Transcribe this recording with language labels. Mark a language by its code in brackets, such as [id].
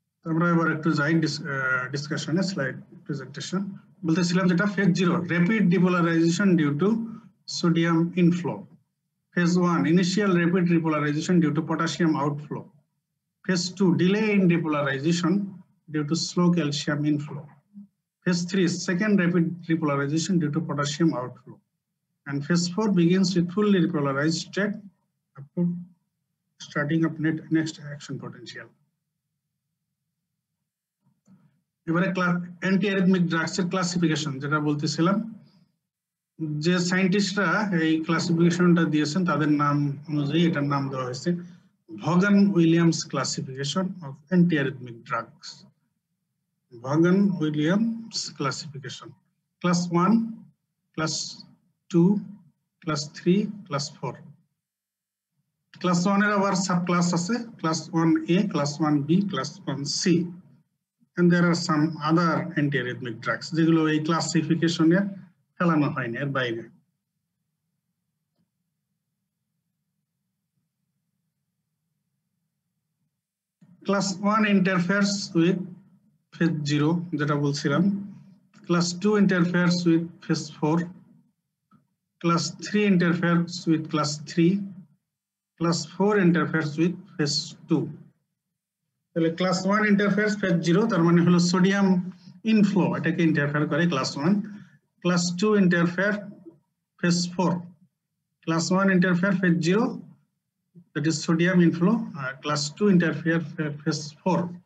[bn] আমরা এবার একটু যাই ডিসকাশনে, স্লাইড প্রেজেন্টেশন। বলতেছিলাম যেটা phase 0 rapid depolarisation due to sodium inflow. Phase 1 initial rapid repolarisation due to potassium outflow. Phase 2 delay in depolarisation due to slow calcium inflow. [en] Phase 3 second rapid repolarization due to potassium outflow. And phase 4 begins with fully repolarized state up to starting up next action potential. [bn] এবারে anti arrhythmic drugs এর classification যেটা বলতেছিলাম, যে সায়েন্টিস্টরা এই ক্লাসিফিকেশনটা দিয়েছেন তাদের নাম অনুযায়ী এটার নাম দেওয়া হয়েছে ভগান-উইলিয়ামস classification of anti arrhythmic drugs. ভগান-উইলিয়ামস classification, class 1, class 2, class 3, class 4। Class 1 এর আবার সাব ক্লাস আছে, class 1A, class 1B, class 1C, [en] and there are some other anti-arrhythmic drugs [bn] যেগুলো এই ক্লাসিফিকেশনে ফেলানো হয়নি, এর বাইরে। [en] class 1 interferes with phase 0 [bn] যেটা বলছিলাম, [en] Class 2 interferes with phase 4, class 3 interferes with class 3, class 4 interferes with phase 2। [bn] তাহলে ক্লাস 1 [en] interferes phase 0, [bn] তার মানে হলো সোডিয়াম ইনফ্লো, এটাকে ইন্টারফেয়ার করে class 1। [en] Class 2 interfere phase 4, class 1 interfere phase 0, that is sodium inflow, class 2 interfere phase 4।